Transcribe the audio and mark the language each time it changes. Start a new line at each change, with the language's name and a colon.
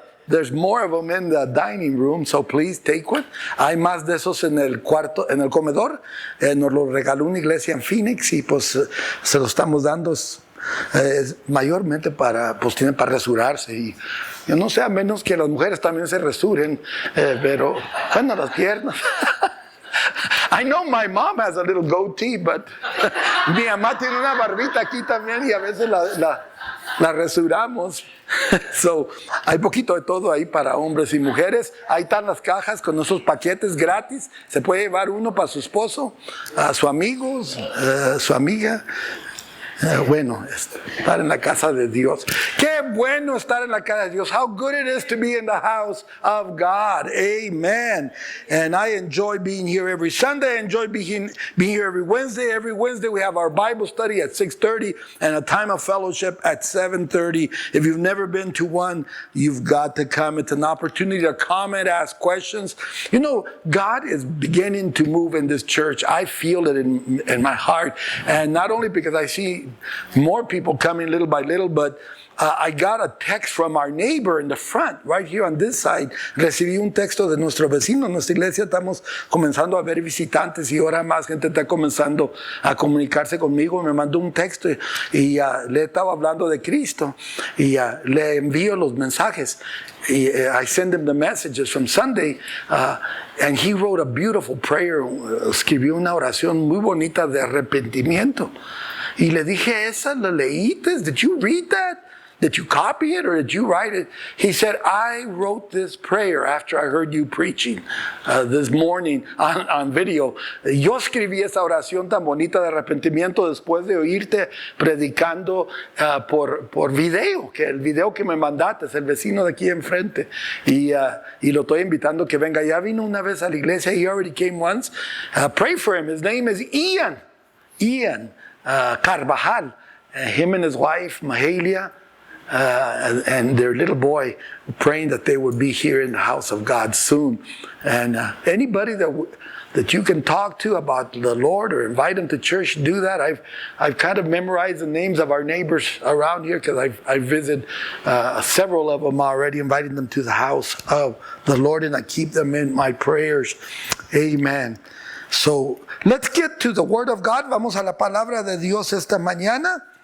English: There's more of them in the dining room, so please take one.
Spanish: Hay más de esos en el cuarto, en el comedor. Nos lo regaló una iglesia en Phoenix y pues se lo estamos dando mayormente pues tienen para rasurarse. Y yo no sé, a menos que las mujeres también se rasuren, pero bueno, las piernas.
English: I know my mom has a little goatee, but
Spanish: mi mamá tiene una barbita aquí también y a veces la rasuramos. So, hay poquito de todo ahí para hombres y mujeres. Ahí están las cajas con esos paquetes gratis. Se puede llevar uno para su esposo, a su amigo, su amiga. Bueno, estar en la casa de Dios. Qué bueno estar en la casa de Dios.
English: How good it is to be in the house of God. Amen. And I enjoy being here every Sunday. I enjoy being here every Wednesday. Every Wednesday we have our Bible study at 6:30 and a time of fellowship at 7:30. If you've never been to one, you've got to come. It's an opportunity to comment, ask questions. You know, God is beginning to move in this church. I feel it in my heart. And not only because I see more people coming little by little, but I got a text from our neighbor in the front, right here on this side.
Spanish: Recibí un texto de nuestro vecino. En nuestra iglesia estamos comenzando a ver visitantes y ahora más gente está comenzando a comunicarse conmigo. Me mandó un texto y le estaba hablando de Cristo y le envío los mensajes.
English: I send him the messages from Sunday, and he wrote a beautiful prayer.
Spanish: Escribió una oración muy bonita de arrepentimiento. Y le dije, ¿esa la leíste?
English: Did you read that? Did you copy it or did you write it? He said, I wrote this prayer after I heard you preaching this morning on video.
Spanish: Yo escribí esa oración tan bonita de arrepentimiento después de oírte predicando por video, que el video que me mandaste es el vecino de aquí enfrente. Y lo estoy invitando que venga. Ya vino una vez a la iglesia.
English: He already came once. Pray for him. His name is Ian Carvajal. Him and his wife, Mahalia, and their little boy, praying that they would be here in the house of God soon. And anybody that you can talk to about the Lord or invite them to church, do that. I've kind of memorized the names of our neighbors around here because I visit several of them already, inviting them to the house of the Lord, and I keep them in my prayers. Amen. So let's get to the Word of God.
Spanish: Vamos a la palabra de Dios esta mañana.